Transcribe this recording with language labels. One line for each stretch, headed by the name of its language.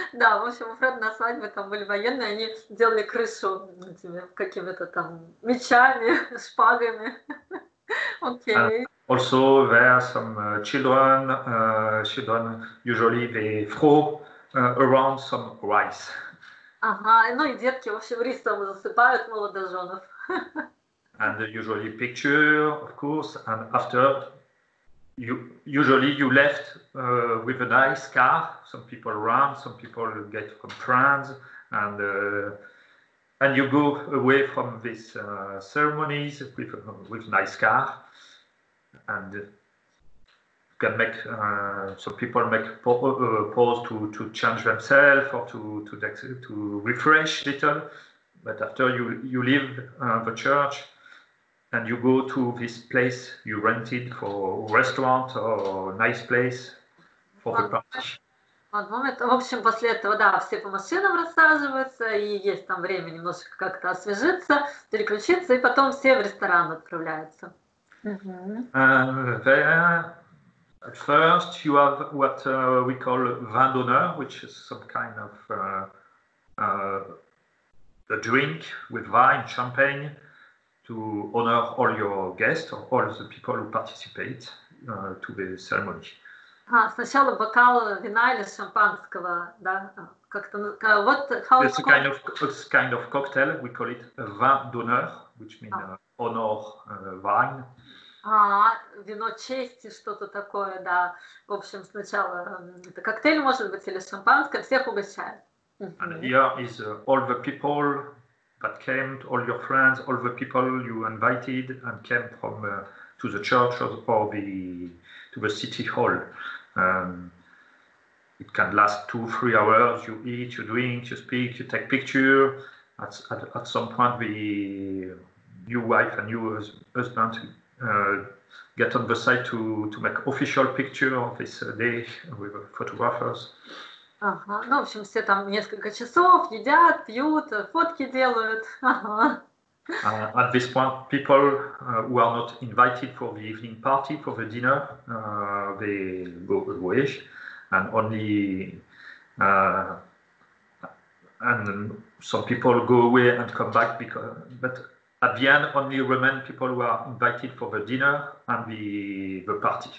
Russian: Да, в общем, у Фреда на свадьбе там были военные, они делали крышу этими какими-то там мечами, шпагами. Окей.
English: Also, there are some children usually they throw around some rice.
Russian: Ага, ну и детки, в общем, рисом засыпают молодоженов.
English: And usually picture, of course, and after usually you left with a nice car. Some people run, some people get from France, and you go away from these ceremonies with nice car, and you can make some people make pause to change themselves or to refresh little. But after you leave the church and you go to this place you rented for a restaurant or a nice place for the party.
Russian: В общем, после этого, да, все по машинам рассаживаются, и есть там время немножко как-то освежиться, переключиться, и потом все в ресторан отправляются.
English: There, at first, you have what we call vin d'honneur, which is some kind of a drink with wine, champagne, to honor all your guests or all the people who participate to the ceremony.
Russian: Сначала бокал вина или шампанского, да, как-то вот how
English: it's a kind of cocktail. We call it a vin d'honneur, which means honor wine.
Russian: Вино чести, что-то такое, да. В общем, сначала это коктейль, может быть, или шампанское, всех угощают.
English: And here is all the people that came, all your friends, all the people you invited and came from to the church or to the city hall. It can last 2-3 hours. You eat, you drink, you speak, you take picture. At some point, the new wife and new husband get on the side to make official picture of this day with photographers.
Russian: Ага, ну, в общем, все там несколько часов едят, пьют, фотки делают. Ага.
English: At this point, people who are not invited for the evening party, for the dinner, they go away, and only and some people go away and come back but at the end only remain people who are invited for the dinner and the party.